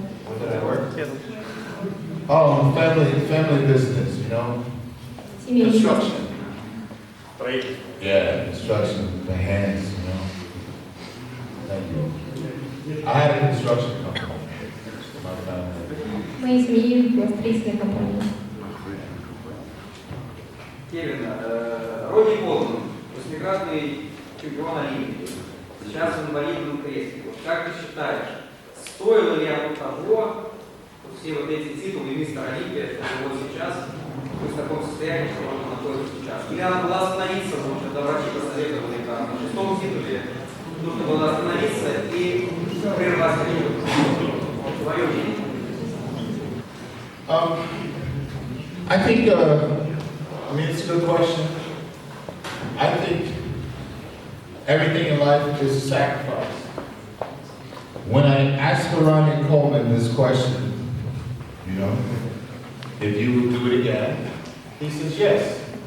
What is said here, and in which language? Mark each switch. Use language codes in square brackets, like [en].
[en] Where did I work? Oh, family business, you know? Construction. Yeah, construction, the hands, you know? Thank you. I had a construction company for my family. [ru] В моей семье была строительная компания. Кевин, Ронни Болман, восьмикратный чемпион Олимпии, сейчас в инвалидном кресле. Вот как ты считаешь, стоило ли оно того, все вот эти титулы мистер Олимпия, что вот сейчас вы в таком состоянии, что он находится сейчас? Или надо было остановиться, потому что врачи посоветовали на шестом титуле, нужно было остановиться и прервать твое мнение? [en] I think, I mean, it's a good question. I think everything in life is a sacrifice. When I asked Ronnie Coleman this question, you know, if you would do it again, he says yes.